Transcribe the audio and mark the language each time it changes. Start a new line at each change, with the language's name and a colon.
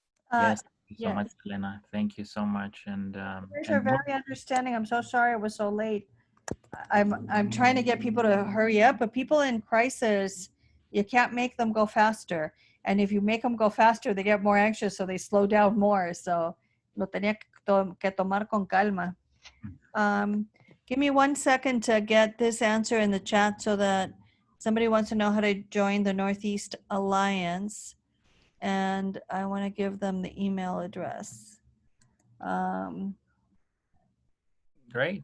English: Yes, thank you so much, Elena. Thank you so much. And you are very understanding. I'm so sorry it was so late. I'm trying to get people to hurry up, but people in crisis, you can't make them go faster. And if you make them go faster, they get more anxious, so they slow down more. So
Spanish: lo tenía que tomar con calma.
English: Give me 1 second to get this answer in the chat so that somebody wants to know how to join the Northeast Alliance. And I want to give them the email address. great.